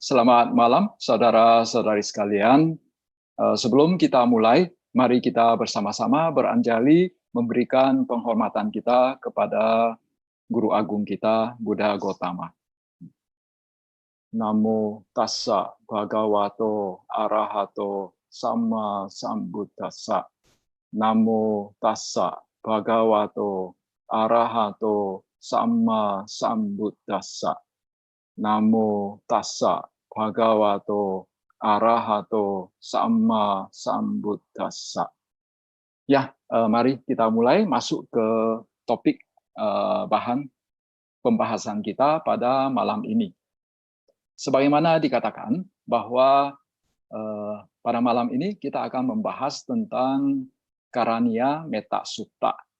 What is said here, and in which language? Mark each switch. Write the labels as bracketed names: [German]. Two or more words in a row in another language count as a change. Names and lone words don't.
[Indonesian] Selamat malam, saudara-saudari sekalian. Sebelum kita mulai, mari kita bersama-sama beranjali memberikan penghormatan kita kepada Guru Agung kita, Buddha Gotama. [Pali] Namo tassa bhagavato arahato sama sambuddhassa. Namo tassa bhagavato arahato sama sambuddhassa. Namo tassa bhagavato arahato sama sambuddhassa. [Indonesian] Ya, mari kita mulai masuk ke topik bahan pembahasan kita pada malam ini. Sebagaimana dikatakan bahwa pada malam ini kita akan membahas tentang Karaniya Metta Sutta.